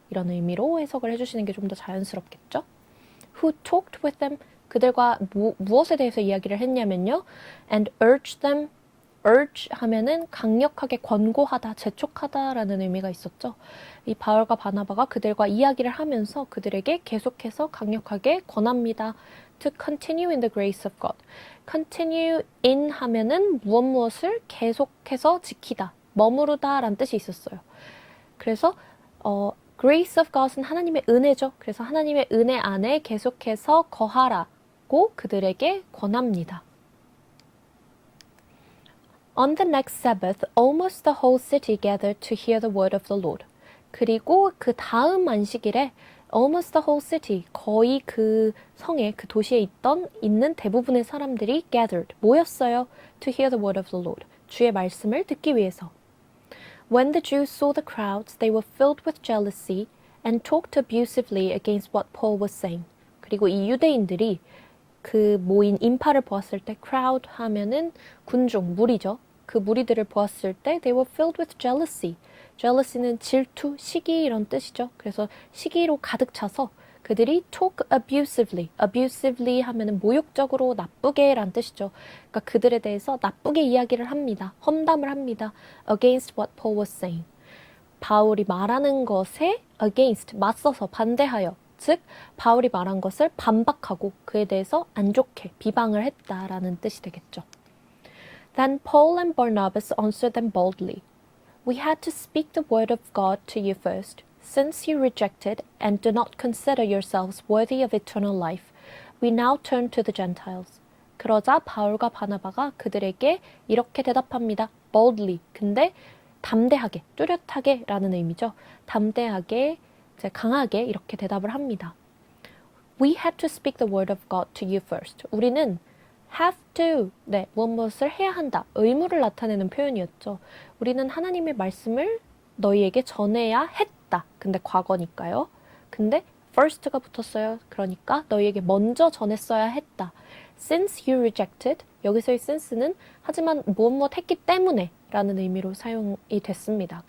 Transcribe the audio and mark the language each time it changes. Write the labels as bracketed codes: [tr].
[ko] 이런 의미로 해석을 해주시는 게 좀 더 자연스럽겠죠. [en] Who talked with them, [ko] 그들과 무엇에 대해서 이야기를 했냐면요. [en] And urged them, [ko] urge 하면은 강력하게 권고하다, 재촉하다라는 의미가 있었죠. 이 바울과 바나바가 그들과 이야기를 하면서 그들에게 계속해서 강력하게 권합니다. [en] To continue in the grace of God. [ko] Continue in 하면은 무엇을 계속해서 지키다, 머무르다 라는 뜻이 있었어요. 그래서 [en] grace of God [ko] 은 하나님의 은혜죠. 그래서 하나님의 은혜 안에 계속해서 거하라고 그들에게 권합니다. [en] On the next Sabbath, almost the whole city gathered to hear the word of the Lord. [ko] 그리고 그 다음 안식일에 [en] almost the whole city, [ko] 거의 그 성에, 그 도시에 있는 대부분의 사람들이 gathered, 모였어요. [en] To hear the word of the Lord, [ko] 주의 말씀을 듣기 위해서. [en] When the Jews saw the crowds, they were filled with jealousy and talked abusively against what Paul was saying. [ko] 그리고 이 유대인들이 그 모인 인파를 보았을 때 crowd 하면은 군중, 무리죠. 그 무리들을 보았을 때 [en] they were filled with jealousy. [ko] jealousy는 질투, 시기 이런 뜻이죠. 그래서 시기로 가득 차서 그들이 [en] talk abusively. [ko] abusively 하면은 모욕적으로 나쁘게 란 뜻이죠. 그러니까 그들에 대해서 나쁘게 이야기를 합니다. 험담을 합니다. [en] against what Paul was saying. [ko] 바울이 말하는 것에 against, 맞서서, 반대하여. 즉, 바울이 말한 것을 반박하고 그에 대해서 안 좋게 비방을 했다라는 뜻이 되겠죠. [en] Then Paul and Barnabas answered them boldly. We had to speak the word of God to you first, since you rejected and do not consider yourselves worthy of eternal life. We now turn to the Gentiles. [ko] 그러자 바울과 바나바가 그들에게 이렇게 대답합니다. [en] boldly. [ko] 근데 담대하게, 뚜렷하게 라는 의미죠. 담대하게, 강하게 이렇게 대답을 합니다. [en] We had to speak the word of God to you first. [ko] 우리는 have to, 무엇을 해야 한다, 의무를 나타내는 표현이었죠. 우리는 하나님의 말씀을 너희에게 전해야 했다. 근데 과거니까요. 근데 first가 붙었어요. 그러니까 너희에게 먼저 전했어야 했다. [en] Since you rejected, [ko] 여기서의 since는 하지만 무엇 했기 때문에 라는 의미로 사용이 됐습니다.